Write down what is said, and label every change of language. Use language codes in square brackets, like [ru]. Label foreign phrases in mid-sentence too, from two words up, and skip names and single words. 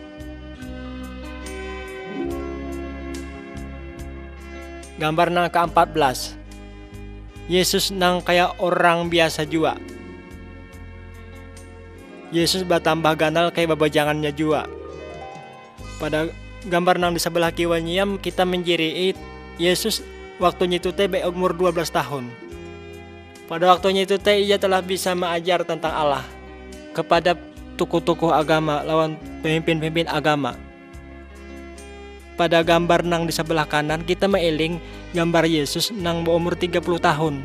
[bjn] Gambar nang ke-14. Yesus nang kayak orang biasa jua. Yesus bertambah ganal kayak babajangannya jua. Pada gambar nang di sebelah kiwanya kita menjiri Yesus waktunya itu teh umur 12 tahun. Pada waktunya itu teh ia telah bisa mengajar tentang Allah kepada tokoh-tokoh agama lawan pemimpin-pemimpin agama. Pada gambar nang di sebelah kanan kita mengeling gambar Yesus nang berumur 30 tahun.